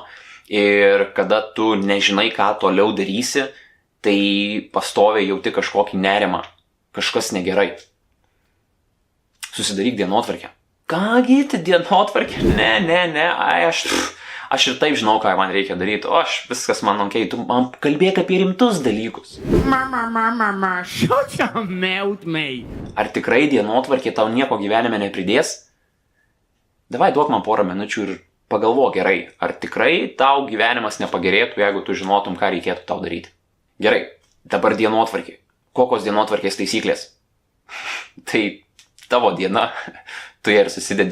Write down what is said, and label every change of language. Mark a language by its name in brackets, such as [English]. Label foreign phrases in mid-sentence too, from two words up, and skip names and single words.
[Lithuanian] Ir kada tu nežinai, ką toliau darysi, tai pastoviai jauti kažkokį nerimą, kažkas negerai. Susidaryk dienotvarkę. Kągi, tai dienotvarkė? Ne, aš ir taip žinau, ką man reikia daryti, viskas man okei, tu man kalbėk apie rimtus dalykus. Mama, [English] shut your mouth, mate. [Lithuanian] Ar tikrai dienotvarkė tau nieko gyvenime nepridės? Davai duok man porą minučių ir pagalvok gerai, ar tikrai tau gyvenimas nepagerėtų, jeigu tu žinotum, ką reikėtų tau daryti. Gerai, dabar dienotvarkė. Kokios dienotvarkės taisyklės? Tai tavo diena. Tu ją ir susidedi.